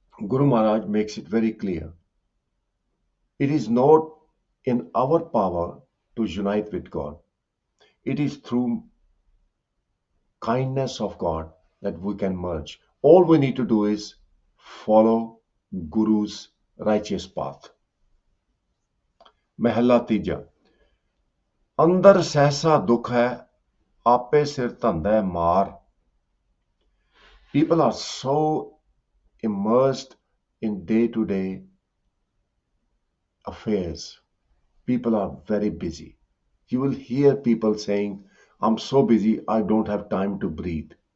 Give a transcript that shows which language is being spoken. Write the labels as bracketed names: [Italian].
[English] Guru Maharaj makes it very clear. It is not in our power to unite with God. It is through kindness of God that we can merge. All we need to do is follow Guru's righteous path. [Punjabi] महला तीजा, अंदर सहसा दुख है आपे सिर धंधा है मार. [English] People are so immersed in day-to-day affairs. People are very busy. You will hear people saying, I'm so busy, I don't have time to breathe.